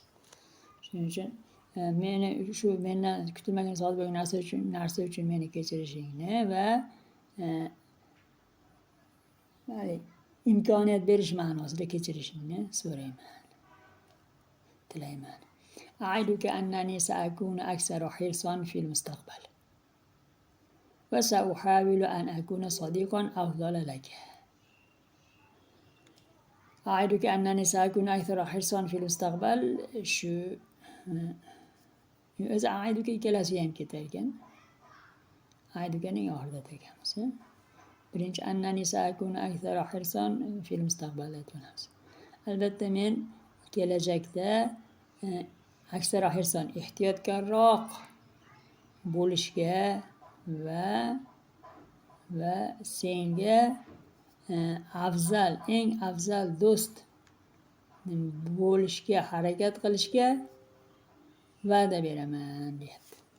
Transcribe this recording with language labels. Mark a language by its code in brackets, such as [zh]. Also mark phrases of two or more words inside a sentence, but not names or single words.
[uz] Shuning uchun mendan kutilmagan sodir bo'lgan narsa uchun meni kechirishingni va imkoniyat berish ma'nosida kechirishingni so'rayman, tilayman. [ar] أعدك أنني سأكون أكثر حرصا في المستقبل وسأحاول أن أكون صديقا أفضل لك. أعدك أنني سأكون أكثر حرصا في المستقبل. [uz] Shu o'zi a'iduka ikkalasiga ham ketar ekan. A'idukaning oxirida ekanmiz. Birinchi [ar] أنني سأكون أكثر حرصا في المستقبل [uz] aytamiz. Albatta men kelajakda [ar] أكثر حرصا [uz] ehtiyotkorroq bo'lishga va senga eng afzal do'st bo'lishga harakat qilishga va'da beraman deyapti.